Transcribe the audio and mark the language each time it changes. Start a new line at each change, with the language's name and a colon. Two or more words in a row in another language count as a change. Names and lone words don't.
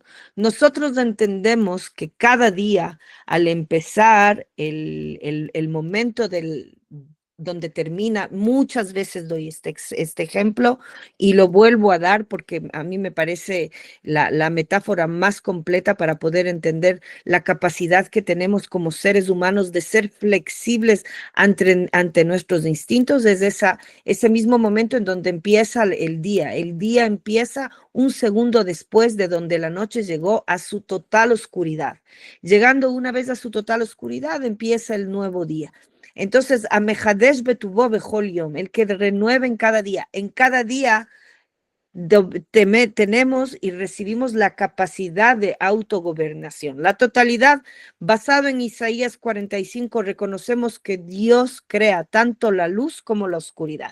Spanish: Nosotros entendemos que cada día, al empezar el momento donde termina, muchas veces doy este ejemplo y lo vuelvo a dar porque a mí me parece la metáfora más completa para poder entender la capacidad que tenemos como seres humanos de ser flexibles ante nuestros instintos. Es ese mismo momento en donde empieza el día. El día empieza un segundo después de donde la noche llegó a su total oscuridad. Llegando una vez a su total oscuridad, empieza el nuevo día. Entonces,
Hebrew: המחדש בטובו בכל יום,
Spanish: el que renueva en cada día. En cada día tenemos y recibimos la capacidad de autogobernación. La totalidad, basado en Isaías 45, reconocemos que Dios crea tanto la luz como la oscuridad.